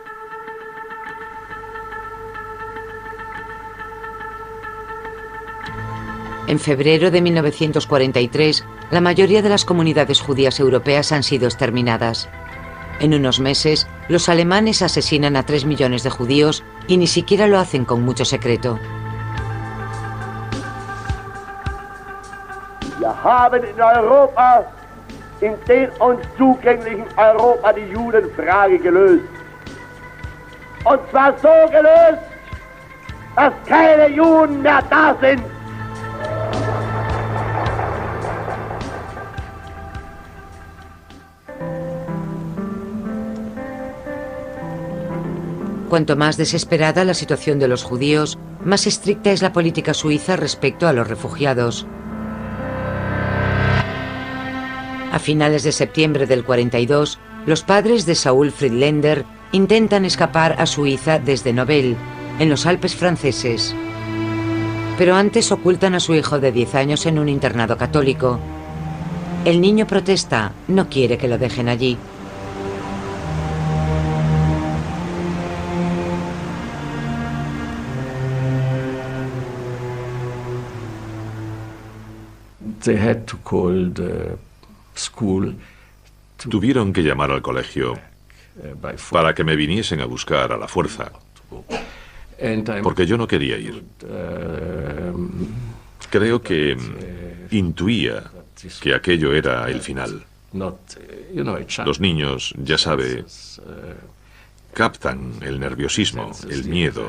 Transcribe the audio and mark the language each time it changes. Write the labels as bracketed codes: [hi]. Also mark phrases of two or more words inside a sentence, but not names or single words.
[es] En febrero de 1943, la mayoría de las comunidades judías europeas han sido exterminadas. En unos meses, los alemanes asesinan a 3 millones de judíos y ni siquiera lo hacen con mucho secreto. [de] Wir haben in Europa, in dem uns zugänglichen Europa, die Judenfrage gelöst. Und zwar so gelöst, dass keine Juden mehr da sind. [es] Cuanto más desesperada la situación de los judíos, más estricta es la política suiza respecto a los refugiados. A finales de septiembre del 42, los padres de Saul Friedländer intentan escapar a Suiza desde Nobel, en los Alpes franceses. Pero antes ocultan a su hijo de 10 años en un internado católico. El niño protesta, no quiere que lo dejen allí. [en] They had to call the school. [es] Tuvieron que llamar al colegio para que me viniesen a buscar a la fuerza, porque yo no quería ir. Creo que intuía que aquello era el final. Los niños, ya sabe, captan el nerviosismo, el miedo.